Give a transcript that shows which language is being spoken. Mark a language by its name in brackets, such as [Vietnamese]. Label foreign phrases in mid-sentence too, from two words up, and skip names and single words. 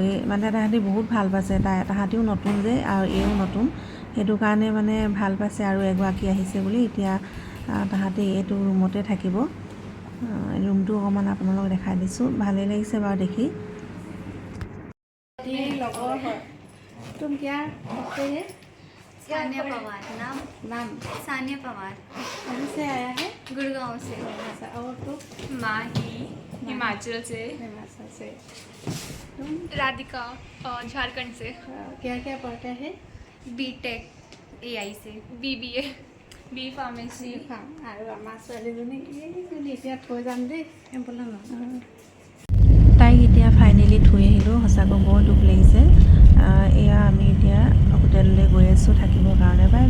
[Assamese] মানে তাহাঁতি বহুত ভাল পাইছে। তাহাঁতিও নতুন যে আৰু এইও নতুন, সেইটো কাৰণে মানে ভাল পাইছে আৰু এগৰাকী আহিছে বুলি। এতিয়া তাহাঁতি এইটো ৰুমতে থাকিব। ৰুমটো অকণমান আপোনালোকক দেখাই দিছোঁ। ভালেই লাগিছে বাৰু দেখি। লগৰ হয়। [Hindi] तुम क्या करते हैं? सानिया पवार। नाम नाम सानिया पवार। कहाँ से आया है? गुड़गांव से। अच्छा, और तो माही हिमाचल से। हिमाचल से। तुम राधिका झारखंड से। क्या क्या पढ़ते हैं? [English] BTech AI [Hindi] से। [English] BBA B Pharmacy. [Assamese] আৰু আমাৰ ছোৱালীজনী এতিয়া থৈ যাম দেই। বোলা ন তাইক এতিয়া ফাইনেলি থৈ আহিলোঁ। সঁচাকৈ বৰ দুখ লাগিছে। এয়া আমি এতিয়া হোটেললৈ গৈ আছোঁ থাকিবৰ কাৰণে। [English] bye bye.